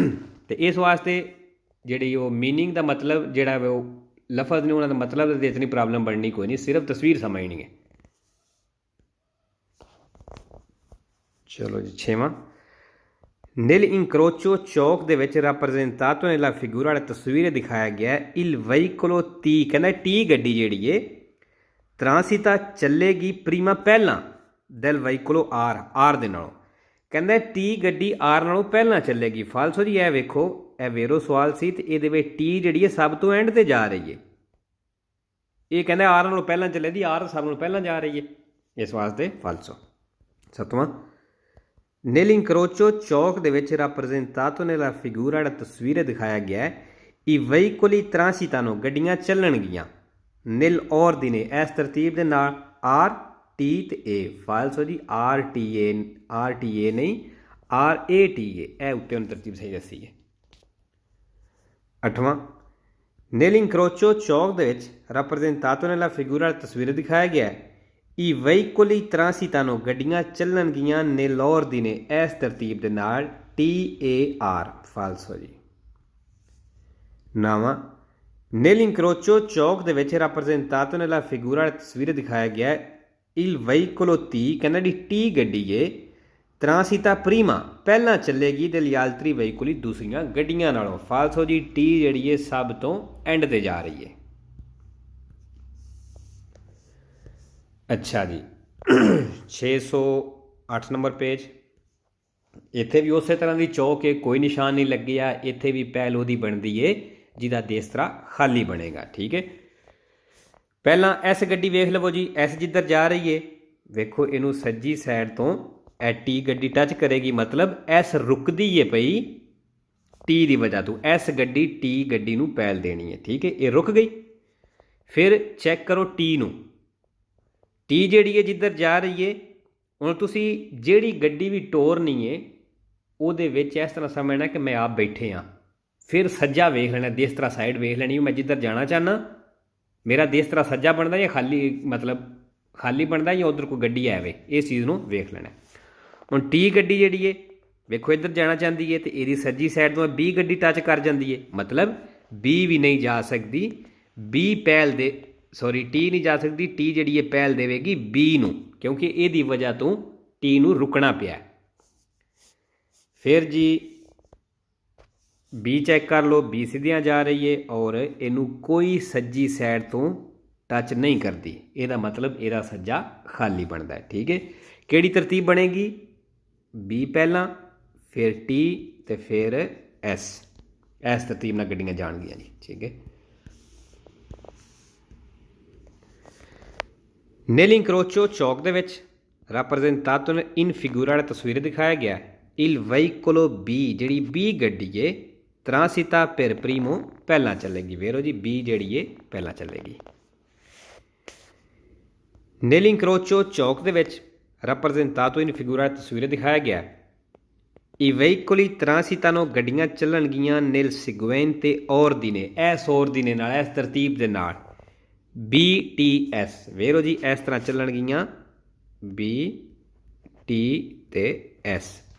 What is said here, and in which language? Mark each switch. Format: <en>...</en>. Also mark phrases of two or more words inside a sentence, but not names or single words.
<hi>तो इस वास्ते जी मीनिंग का मतलब जोड़ा वो लफज ने उन्होंने मतलब तो इतनी प्रॉब्लम बननी कोई नहीं, सिर्फ तस्वीर समझनी है।</hi> <pa>ਚਲੋ ਜੀ 6ਵਾਂ</pa> <it>nel incrocio</it> <pa>ਚੌਕ ਦੇ ਵਿਚ</pa> <it>rappresentato nella figura</it> <pa>ਤਸਵੀਰ ਦਿਖਾਇਆ ਗਿਆ ਹੈ</pa> <it>il veicolo T</it> <pa>ਕਹਿਣਾ T ਗੱਡੀ ਜਿਹੜੀ ਹੈ transita ਚੱਲੇਗੀ prima ਪਹਿਲਾ</pa> <it>del veicolo R</it> <pa>ਦੇ ਨਾਲੋਂ ਕਹਿਣਾ T ਗੱਡੀ R ਨਾਲੋਂ ਪਹਿਲਾ ਚੱਲੇਗੀ। ਫਾਲਸੋ ਜੀ ਇਹ ਵੇਖੋ ਇਹ ਵੇਰੋ ਸਵਾਲ ਸੀ ਤੇ ਇਹਦੇ ਵਿਚ T ਜਿਹੜੀ ਹੈ ਸਭ ਤੋਂ ਐਂਡ ਤੇ ਜਾ ਰਹੀ ਹੈ, ਇਹ ਕਹਿੰਦੇ R ਨਾਲੋਂ ਪਹਿਲਾ ਚੱਲੇ ਦੀ R ਸਭ ਨਾਲੋਂ ਪਹਿਲਾ ਜਾ ਰਹੀ ਹੈ, ਇਸ ਵਾਸਤੇ ਫਾਲਸੋ। 7ਵਾਂ</pa> <it>nel incrocio</it> <pa>ਚੌਕ ਦੇ ਵਿਚ</pa> <it>rappresentato nella figura</it> <pa>ਤਸਵੀਰ ਦਿਖਾਇਆ ਗਿਆ ਹੈ</pa> <it>i veicoli transitano</it> <pa>ਗੱਡੀਆਂ ਚੱਲਣਗੀਆਂ</pa> <it>nel ordine</it> <pa>ਇਸ ਤਰਤੀਬ ਦੇ ਨਾਲ R T ਤੇ A। फालसो जी R T A नहीं R A T A, ਏ ਉੱਤੇ ਉਨ੍ਹਾਂ ਤਰਤੀਬ ਸਹੀ ਦੱਸੀ ਹੈ। 8ਵਾਂ</pa> <it>nel incrocio</it> <pa>ਚੌਕ ਦੇ ਵਿਚ</pa> <it>rappresentato nella figura</it> <pa>ਤਸਵੀਰ ਦਿਖਾਇਆ ਗਿਆ ਹੈ</pa> <it>i veicoli transitano</it> <pa>ਗੱਡੀਆਂ ਚੱਲਣਗੀਆਂ</pa> <it>nell'ordine</it> <pa>ਇਸ ਤਰਤੀਬ ਦੇ ਨਾਲ T A R। ਫਾਲਸੋ ਜੀ। 9ਵਾਂ</pa> <it>nel incrocio</it> <pa>ਚੌਕ ਦੇ ਵਿਚ</pa> <it>rappresentato nella figura</it> <pa>ਤਸਵੀਰ ਦਿਖਾਇਆ ਗਿਆ ਹੈ</pa> <it>il veicolo T</it> <pa>ਕਹਿਣਾ ਡੀ T ਗੱਡੀ ਹੈ</pa> <it>transita prima</it> <pa>ਪਹਿਲਾ ਚੱਲੇਗੀ ਦੇ</pa> <it>altri veicoli</it> <pa>ਦੂਸਰੀਆਂ ਗੱਡੀਆਂ ਨਾਲੋਂ। ਫਾਲਸੋ ਜੀ T ਜਿਹੜੀ ਹੈ ਸਭ ਤੋਂ ਐਂਡ ਤੇ ਜਾ ਰਹੀ ਹੈ। ਅੱਛਾ ਜੀ 608 ਨੰਬਰ ਪੇਜ, ਇੱਥੇ ਭੀ ਉਸ ਤਰ੍ਹਾਂ ਕੀ ਚੌਕ ਹੈ, ਕੋਈ ਨਿਸ਼ਾਨ ਨਹੀਂ ਲੱਗੇ ਆ, ਇੱਥੇ ਭੀ ਪਹਿਲ ਉਹਦੀ ਬਣਦੀ ਹੈ ਜਿਹਦਾ ਦੇਸਰਾ ਖਾਲੀ ਬਣੇਗਾ, ਠੀਕ ਹੈ। ਪਹਿਲਾ ਇਸ ਗੱਡੀ ਵੇਖ ਲਵੋ ਜੀ, ਇਸ ਜਿੱਧਰ ਜਾ ਰਹੀ ਹੈ ਵੇਖੋ ਇਨੂੰ ਸੱਜੀ ਸਾਈਡ ਤੋਂ T ਗੱਡੀ ਟੱਚ ਕਰੇਗੀ, ਮਤਲਬ ਇਸ ਰੁਕਦੀ ਹੈ ਪਈ T ਕੀ ਵਜ੍ਹਾ ਤੋਂ ਇਸ ਗੱਡੀ T ਗੱਡੀ ਨੂੰ ਪਹਿਲ ਦੇਣੀ ਹੈ, ਠੀਕ ਹੈ। ਇਹ ਰੁਕ ਗਈ, ਫਿਰ ਚੈੱਕ ਕਰੋ T ਨੂੰ, T ਜਿਹੜੀ ਹੈ ਜਿੱਧਰ ਜਾ ਰਹੀ ਹੈ ਹੁਣ ਤੁਸੀਂ ਜਿਹੜੀ ਗੱਡੀ ਭੀ ਤੋਰਨੀ ਹੈ ਉਹਦੇ ਵਿਚ ਇਸ ਤਰ੍ਹਾਂ ਸਮਝਣਾ ਕਿ ਮੈਂ ਆਪ ਬੈਠੇ ਹਾਂ, ਫਿਰ ਸੱਜਾ ਵੇਖ ਲੈਣਾ, ਦੇਸ ਤਰ੍ਹਾਂ ਸਾਈਡ ਵੇਖ ਲੈਣੀ, ਮੈਂ ਜਿੱਧਰ ਜਾਣਾ ਚਾਹੁੰਨਾ ਮੇਰਾ ਦੇਸ ਤਰ੍ਹਾਂ ਸੱਜਾ ਬਣਦਾ ਜਾਂ ਖਾਲੀ, ਮਤਲਬ ਖਾਲੀ ਬਣਦਾ ਜਾਂ ਉੱਧਰ ਕੋਈ ਗੱਡੀ ਆਵੇ, ਇਸ ਚੀਜ਼ ਨੂੰ ਵੇਖ ਲੈਣਾ। ਹੁਣ T ਗੱਡੀ ਜਿਹੜੀ ਹੈ ਵੇਖੋ ਇੱਧਰ ਜਾਣਾ ਚਾਹੁੰਦੀ ਹੈ ਤਾਂ ਇਸਕੀ ਸੱਜੀ ਸਾਈਡ ਤੋਂ B ਗੱਡੀ ਟੱਚ ਕਰ ਜਾਂਦੀ ਹੈ, ਮਤਲਬ B ਭੀ ਨਹੀਂ ਜਾ ਸਕਦੀ, B ਪਹਿਲ ਦੇ ਸੌਰੀ T ਨਹੀਂ ਜਾ ਸਕਦੀ, T ਜਿਹੜੀ ਹੈ ਪਹਿਲ ਦੇਵੇਗੀ B ਨੂੰ, ਕਿਉਂਕਿ ਇਸਦੀ ਵਜ੍ਹਾ ਤੋਂ T ਨੂੰ ਰੁਕਣਾ ਪਿਆ। ਫਿਰ ਜੀ B ਚੈੱਕ ਕਰ ਲੋ, B ਸਿੱਧੀਆਂ ਜਾ ਰਹੀ ਹੈ ਔਰ ਇਨੂੰ ਕੋਈ ਸੱਜੀ ਸਾਈਡ ਤੋਂ ਟੱਚ ਨਹੀਂ ਕਰਦੀ, ਇਹਦਾ ਮਤਲਬ ਇਹਦਾ ਸੱਜਾ ਖਾਲੀ ਬਣਦਾ ਹੈ, ਠੀਕ ਹੈ। ਕਿਹੜੀ ਤਰਤੀਬ ਬਣੇਗੀ, B ਪਹਿਲਾ ਫਿਰ T ਤੋਂ ਫਿਰ S, ਇਸ ਤਰਤੀਬ ਨਾਲ ਗੱਡੀਆਂ ਜਾਣਗੀਆਂ ਜੀ, ਠੀਕ ਹੈ।</pa> <it>nel incrocio</it> <pa>ਚੌਕ ਦੇ ਵਿਚ</pa> <it>rappresentato in figura</it> <pa>ਤਸਵੀਰ ਦਿਖਾਇਆ ਗਿਆ</pa> <it>il veicolo B</it> <pa>ਜਿਹੜੀ B ਗੱਡੀ ਹੈ</pa> <it>transita per primo</it> <pa>ਪਹਿਲਾ ਚੱਲੇਗੀ। ਵੇਰੋ ਜੀ B ਜਿਹੜੀ ਹੈ ਪਹਿਲਾ ਚੱਲੇਗੀ।</pa> <it>nel incrocio</it> <pa>ਚੌਕ ਦੇ ਵਿਚ</pa> <it>rappresentato in figura</it> <pa>ਤਸਵੀਰ ਦਿਖਾਇਆ ਗਿਆ</pa> <it>i veicoli transitano</it> <pa>ਗੱਡੀਆਂ ਚੱਲਣਗੀਆਂ</pa> <it>nel seguente ordine</it> <pa>ਇਸ ordine ਨਾਲ ਇਸ ਤਰਤੀਬ ਦੇ ਨਾਲ B T S। ਵੇਰੋ ਜੀ ਇਸ ਤਰ੍ਹਾਂ ਚੱਲਣਗੀਆਂ B T ਤੇ S।</pa>